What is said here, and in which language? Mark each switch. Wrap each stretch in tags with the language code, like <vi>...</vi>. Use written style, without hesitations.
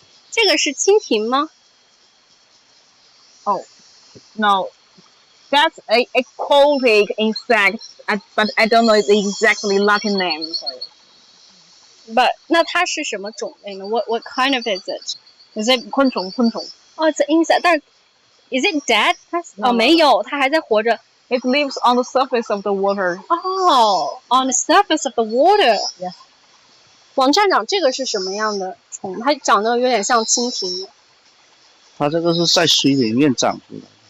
<zh>这个是蜻蜓吗？</zh> <en>Oh, no. That's a aquatic insect, but I don't know the exactly Latin name.</en> <zh>But 那它是什么种类呢？</zh> <en>What kind of is it? Is it</en> <zh>昆虫？</zh> <en>Oh, it's an insect. 但 is it dead?</en> <zh>它没有，它还在活着。</zh> <en>It lives on the surface of the water. Oh, on the surface of the water. Yes.</en> <zh>王站长，这个是什么样的虫？它长得有点像蜻蜓。它这个是在水里面长出来的。</zh>